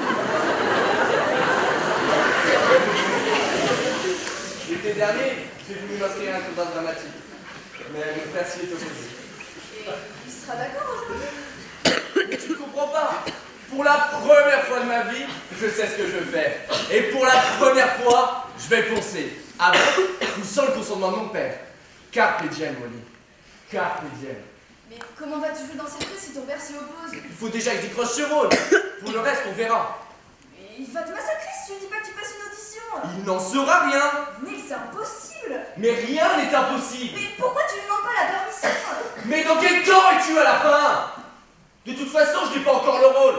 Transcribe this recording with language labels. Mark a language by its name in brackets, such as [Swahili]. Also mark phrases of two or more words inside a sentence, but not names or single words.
[French] L'été dernier, j'ai voulu m'inscrire à un cours d'art dramatique. Mais mon père s'y est opposé. Et il sera d'accord aujourd'hui? Mais tu ne comprends pas. Pour la première fois de ma vie, je sais ce que je veux faire. Et pour la première fois, je vais foncer. Avec ou sans le consentement de mon père. [Latin] Carpe diem, Molly. Carpe diem. [French] Mais comment vas-tu jouer dans cette pièce si ton père s'y oppose? Il faut déjà que je décroche ce rôle. Pour le reste, on verra. Mais il va te massacrer si tu dis pas que tu passes une audition. Il n'en sera rien. Nick, c'est impossible. Mais rien n'est impossible. Mais pourquoi tu lui demandes pas la permission? Mais dans quel temps es-tu à la fin? De toute façon, je n'ai pas encore le rôle.